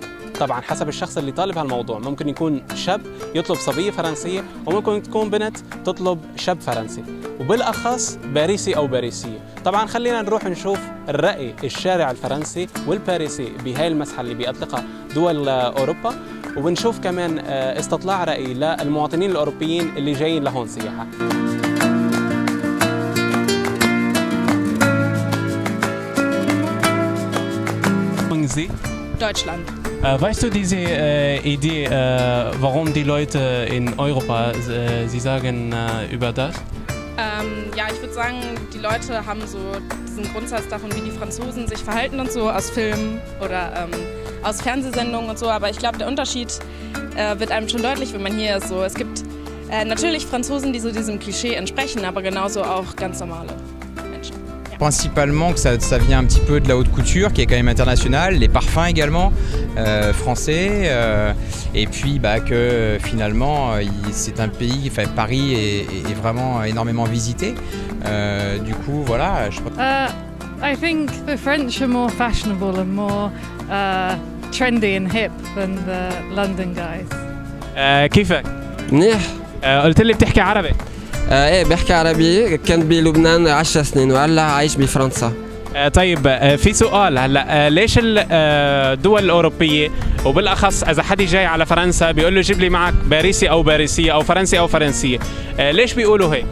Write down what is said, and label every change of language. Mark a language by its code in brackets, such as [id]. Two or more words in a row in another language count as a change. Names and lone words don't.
[ar] طبعا حسب الشخص اللي طالب هالموضوع، ممكن يكون شاب يطلب صبية فرنسية، وممكن تكون بنت تطلب شاب فرنسي، وبالأخص باريسي أو باريسية. طبعا خلينا نروح نشوف الرأي الشارع الفرنسي والباريسي بهاي المسحة اللي بيطلقها دول أوروبا، وبنشوف كمان استطلاع رأي للمواطنين الأوروبيين اللي جايين لهون سياحة. [de] Deutschland. Weißt du diese Idee, warum die Leute in Europa sie sagen über das? Ja, ich würde sagen, die Leute haben so diesen Grundsatz davon, wie die Franzosen sich verhalten und so aus Filmen oder aus Fernsehsendungen und so. Aber ich glaube, der Unterschied wird einem schon deutlich, wenn man hier ist. So, es gibt natürlich Franzosen, die so diesem Klischee entsprechen, aber genauso auch ganz normale. [fr] Principalement que ça vient un petit peu de la haute couture qui est quand même internationale, les parfums également français, et puis que finalement c'est un pays, enfin Paris est vraiment énormément visité. Du coup voilà. [en] I think the French are more fashionable and more trendy and hip than the London guys. [ar] كيفك؟ منيح. قلت لي بتحكي عربي. ايه بحكي عربي، كنت بلبنان 10 سنين وهلا عايش بفرنسا. طيب في سؤال هلا، ليش الدول الأوروبية وبالأخص إذا حد جاي على فرنسا بيقول له جيب لي معك باريسي أو باريسية أو فرنسي أو فرنسية، ليش بيقولوا هيك؟